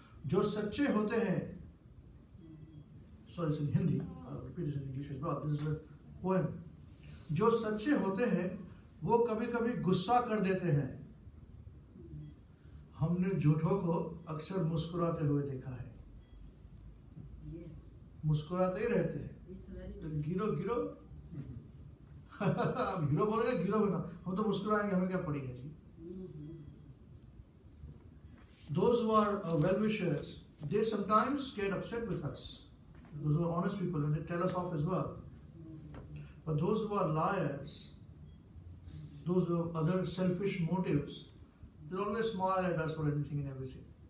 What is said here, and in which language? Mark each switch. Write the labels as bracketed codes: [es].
[hi] जो सच्चे होते हैं, [en] sorry, it's in Hindi, I'll repeat it in English as well, this is a poem. [hi] जो सच्चे होते हैं, वो कभी कभी गुस्सा कर देते हैं. हमने झूठों को अक्सर मुस्कुराते हुए देखा है. मुस्कुराते ही रहते हैं. तो गिरो गिरो. अब गिरो बोलेगा, गिरो बना. हम तो मुस्कुराएंगे, हमें क्या पड़ेगा जी. [en] Those who are well-wishers, they sometimes get upset with us. Those who are honest people, and they tell us off as well. But those who are liars, those who have other selfish motives, they always smile at us for anything and everything.